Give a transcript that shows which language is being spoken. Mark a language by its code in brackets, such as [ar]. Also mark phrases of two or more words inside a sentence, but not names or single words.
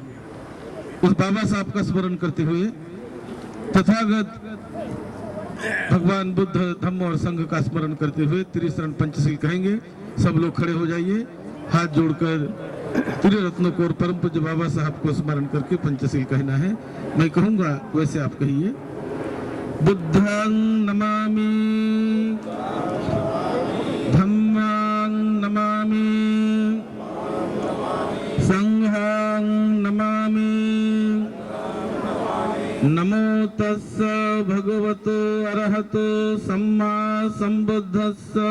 [hi] उस बाबा साहब का स्मरण करते हुए तथागत भगवान बुद्ध, धम्म और संघ का स्मरण करते हुए त्रिशरण पंचशील कहेंगे। सब लोग खड़े हो जाइए, हाथ जोड़कर त्रिरत्नों को और परम पूज्य बाबा साहब को स्मरण करके पंचशील कहना है। मैं कहूँगा वैसे आप कहिए। [pi] बुद्धं नमामि, धम्मं नमामि, संघं नमामि। नमो तस्स भगवतो अरहतो सम्मा संबुद्धस्स।